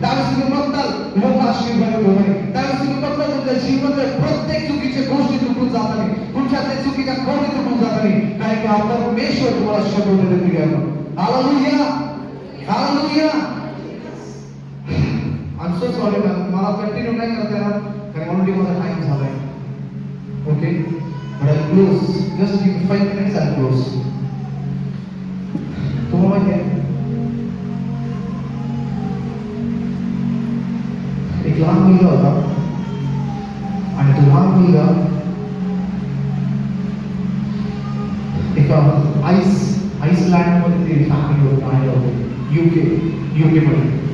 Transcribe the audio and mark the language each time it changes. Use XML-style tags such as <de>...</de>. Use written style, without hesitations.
<mr>त्यावेळेस तुम्ही बघताल लोक आशीर्वादित होत नाही. त्यावेळेस तुम्ही बघताल तुमच्या जीवनातल्या प्रत्येक चुकीच्या गोष्टी तुटून जात नाही, तुमच्या त्या चुकीच्या गोष्टी तुटून जात नाही. कारण की आपला परमेश्वर तुम्हाला शब्द देते घ्यायला. Hallelujah hallelujah.</mr> <en>I'm so sorry man,</en> <mr>मला कंटिन्यू नाही करता येणार कारण ऑलरेडी माझा टाइम झालाय.</mr> <en>Okay but I'll close, just give me 5 minutes and close.</en> <mr>तुम्हाला माहिती आहे एक लहान मुलगा होता आणि तो लहान मुलगा एका आईसलँड मध्ये ते फॅमिली होते राहिला होते UK मध्ये.</mr>